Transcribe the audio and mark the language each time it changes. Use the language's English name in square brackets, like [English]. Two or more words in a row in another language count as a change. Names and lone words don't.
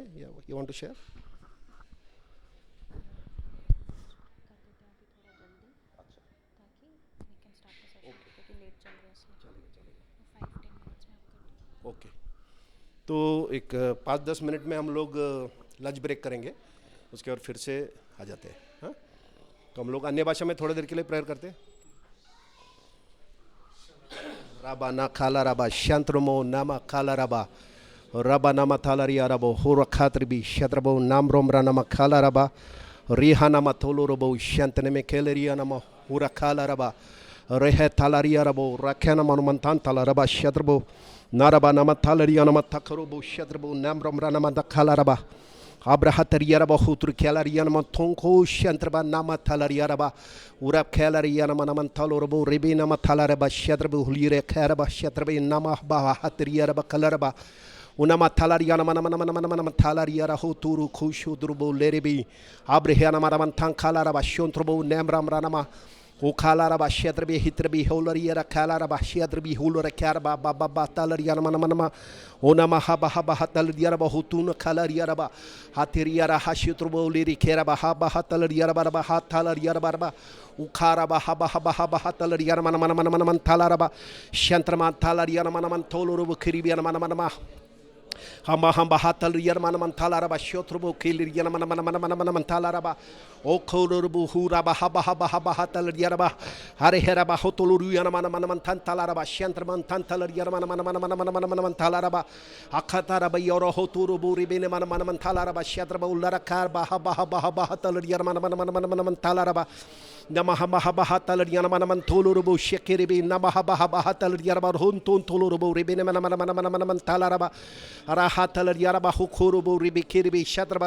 [English] You want to share? OK. [Hindi] तो एक 5-10 मिनट में हम लोग लंच ब्रेक करेंगे, उसके बाद फिर से आ जाते हैं। हाँ, तो हम लोग अन्य भाषा में थोड़ी देर के लिए प्रेयर करते हैं। राबा ना खाला राबा शांत्रमो नामा खाला राबा राबा नामा थालारिया रबो हो रखात्रबी शत्रबो नाम रोमरा नामा खाला राबा रिहा नामा थोलो रबो शांतने में खेलरिया नामा हो रखाला राबा रेह थालारिया रबो रखे नामा अनुमंतान थाला रबा शत्रबो नारबा नामा थालरिया नामा थखरोबो शत्रबो नाम रोमरा नामा दखाला राबा Abraha Tariaraba Hutur Kalarian Montonko Shantraba Nama Talariaraba Urab Kalariana Manamantalorabo Ribina Matalaraba Shadrabu Hulire Karaba Shatrabi Nama Baha Hatariaraba Kalaraba Unama Talariana Manamanamanamanam Talariara Hoturu Kushu Drubo Leribi Abrahana Manamantan Kalaraba Shontrobo Namram Ranama O Kalaraba Shadrabi Hitrabi Holariera Kalaraba Shadrabi Hulora Karaba Baba Talariana Manamanama Onama Haba Haba Hatalariaraba Hotuna Kalariaraba Hatiriara Hashutrubo Liri Keraba Haba Hatalariaraba Hatalariaraba Ukaraba Haba Haba Haba Hatalariana Manaman Talaraba Shantraman Talariana Manaman Toluru Kiribiana Manamanama Hamba hamba hatal yarmana mantalaraba shotrobo kilir yarmana mana mantalaraba o kolorbu huraba haba haba haba hatal yaraba hare heraba hotoluru yarmana mana mantalaraba shantraman tantalar yarmana mana mantalaraba akataraba yoro hoturubu ribene mana mantalaraba shatraba ulara karba haba haba haba hatal yarmana mana mantalaraba Namaha Mahabaha Talariana Manaman Tolurubu Shekiribi Namaha Baha Talariaraba Huntun Tolurubu Ribine Manaman Talaraba Araha Talariaraba Hukurubu Ribikiribi Shatraba